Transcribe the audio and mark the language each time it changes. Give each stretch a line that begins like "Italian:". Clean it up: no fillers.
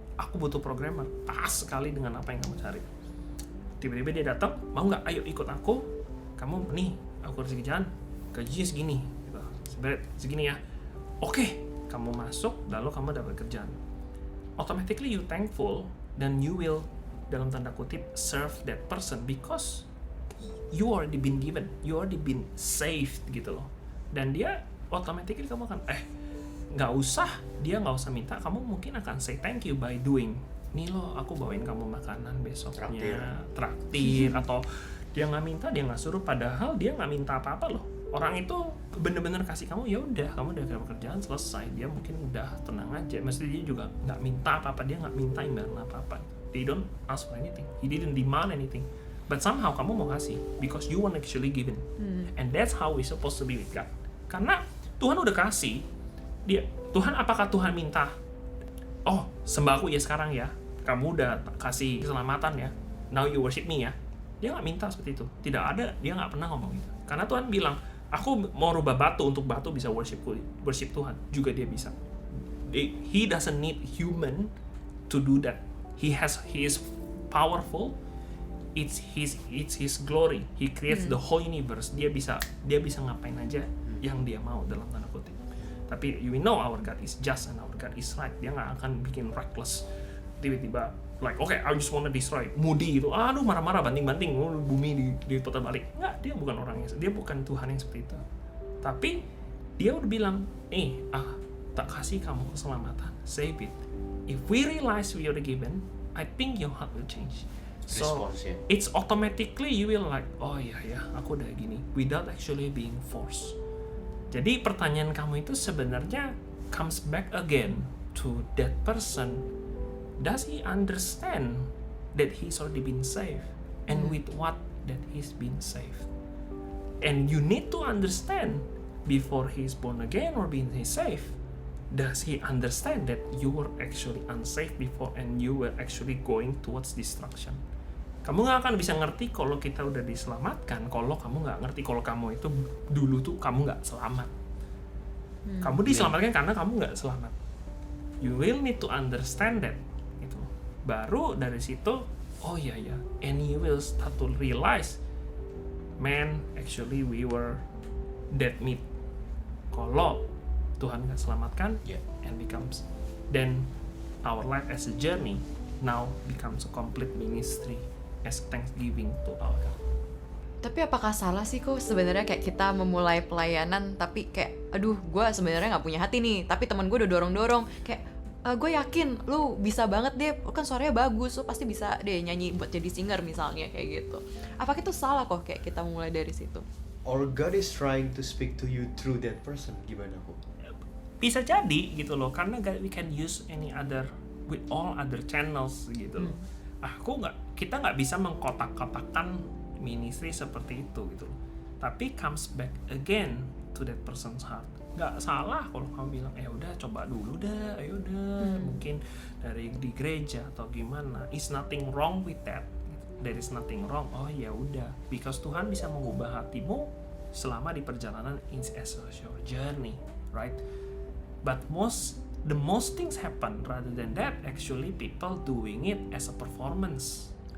Indonesian: Aku butuh programmer, pas sekali dengan apa yang kamu cari. Tiba-tiba dia datang, mau nggak? Ayo ikut aku. Kamu nih, aku harus kerjaan, gajinya segini, gitu. Segini ya. Oke, kamu masuk, lalu kamu dapat kerjaan.
English: Automatically you thankful, dan you will,
Indonesian: dalam tanda kutip,
English: serve that person because you already been given, you already been saved gitu loh.
Indonesian: Dan dia automatically kamu akan nggak usah minta, kamu mungkin akan
English: say thank you by doing.
Indonesian: Nih loh, aku bawain kamu makanan besoknya, traktir atau dia nggak minta, dia nggak suruh, padahal dia nggak minta apa-apa loh. Orang itu bener-bener kasih kamu, ya udah, kamu udah kerjaan selesai, dia mungkin udah tenang aja. Mesti dia juga nggak minta apa-apa, dia nggak minta imbalan apa-apa.
English: They don't ask for anything, he didn't demand anything, but somehow
Indonesian: kamu mau kasih
English: because you want actually given. And that's how we supposed to be with God.
Indonesian: Karena Tuhan udah kasih. Tuhan, apakah Tuhan minta, oh, sembah aku ya sekarang ya, kamu udah kasih keselamatan ya,
English: now you worship me
Indonesian: ya? Dia nggak minta seperti itu. Tidak ada, dia nggak pernah ngomong gitu. Karena Tuhan bilang, aku mau rubah batu untuk batu bisa worship Tuhan, juga dia bisa.
English: He doesn't need human to do that. He is powerful. It's his glory. He creates the whole universe.
Indonesian: Dia bisa ngapain aja yang dia mau, dalam tanda kutip.
English: Tapi we know our God is just and our God is right.
Indonesian: Dia nggak akan bikin reckless, tiba-tiba like,
English: okay, I just wanna destroy,
Indonesian: moody gitu, aduh marah-marah, banting-banting, bumi diputar balik. Nggak, dia bukan orangnya, dia bukan Tuhan yang seperti itu. Tapi dia udah bilang, tak kasih kamu keselamatan,
English: save it. If we realize we are given, I think your heart will change. So it's automatically you will like,
Indonesian: oh ya, aku udah gini,
English: without actually being forced.
Indonesian: Jadi pertanyaan kamu itu sebenarnya
English: comes back again to that person. Does he understand that he's already been saved? And with what that he's been saved? And you need to understand before he's born again or being saved. Does he understand that you were actually unsaved before and you were actually going towards destruction?
Indonesian: Kamu nggak akan bisa ngerti kalau kita udah diselamatkan, kalau kamu nggak ngerti kalau kamu itu dulu tuh kamu nggak selamat. Kamu diselamatkan karena kamu nggak selamat.
English: You will need to understand that. Gitu.
Indonesian: Baru dari situ, oh ya,
English: and you will start to realize, man, actually we were dead meat.
Indonesian: Kalau Tuhan nggak selamatkan,
English: and becomes, then our life as a journey now becomes a complete ministry as thanksgiving to our God.
Indonesian: Tapi apakah salah sih kok sebenarnya kayak kita memulai pelayanan tapi kayak, aduh, gue sebenarnya nggak punya hati nih, tapi teman gue udah dorong kayak, gue yakin lu bisa banget deh, lu kan suaranya bagus, lu pasti bisa deh nyanyi buat jadi singer misalnya, kayak gitu. Apakah itu salah kok kayak kita mulai dari situ?
English: Or God is trying to speak to you through that person, gimana kok?
Indonesian: Bisa jadi gitu loh,
English: karena we can use any other with all other channels gitu loh.
Indonesian: Kita nggak bisa mengkotak-kotakan ministry seperti itu gitu loh.
English: Tapi comes back again to that person's heart.
Indonesian: Nggak salah kalau kamu bilang, udah coba dulu dah, ayo dah, mungkin dari di gereja atau gimana.
English: Is nothing wrong with that. There is nothing wrong.
Indonesian: Oh ya udah,
English: because
Indonesian: Tuhan bisa mengubah hatimu selama di perjalanan
English: as your journey, right? But most the most things happen rather than that actually people doing it as a performance.